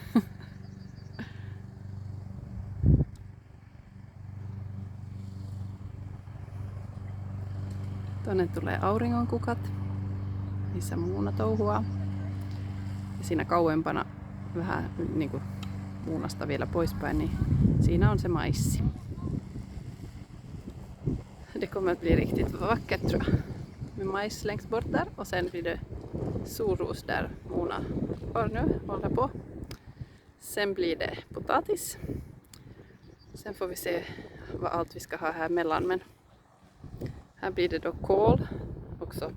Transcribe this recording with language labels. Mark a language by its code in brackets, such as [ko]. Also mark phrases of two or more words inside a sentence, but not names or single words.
[fi] Tuonne tulee auringonkukat, missä muuna touhuaa. Ja siinä kauempana vähän niin kuin muunasta vielä poispäin, niin siinä on se maissi. [sv] Det kommer att bli riktigt vackert tror jag. Med majs längst bort där och sen blir det solros där Mona nu håller på. Sen blir det potatis. Sen får vi se vad allt vi ska ha här mellan, men här blir det då kål också.